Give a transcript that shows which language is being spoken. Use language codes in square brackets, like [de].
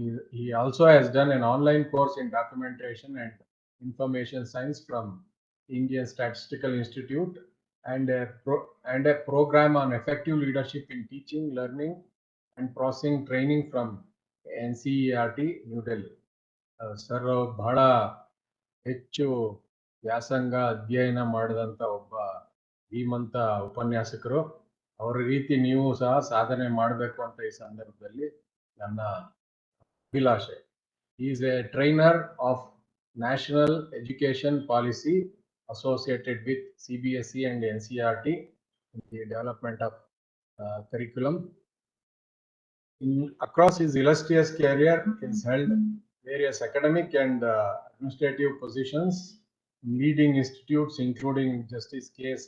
[en] He also has done an online course in documentation and information science from Indian Statistical Institute, and a program on effective leadership in teaching, learning, and processing training from NCERT, New Delhi. [kn] Sir ಬಹಳ ಹೆಚ್ಚು ವ್ಯಾಸಂಗ ಅಧ್ಯಯನ ಮಾಡಿದಂಥ ಒಬ್ಬ ಧೀಮಂತ ಉಪನ್ಯಾಸಕರು. ಅವರ ರೀತಿ ನೀವು ಸಹ ಸಾಧನೆ ಮಾಡಬೇಕು ಅಂತ ಈ ಸಂದರ್ಭದಲ್ಲಿ ನನ್ನ ಅಭಿಲಾಷೆ. [en] He is a trainer of National Education Policy associated with CBSE and NCERT in the development of curriculum. Across his illustrious career, he has held various academic and administrative positions in leading institutes including Justice K.S.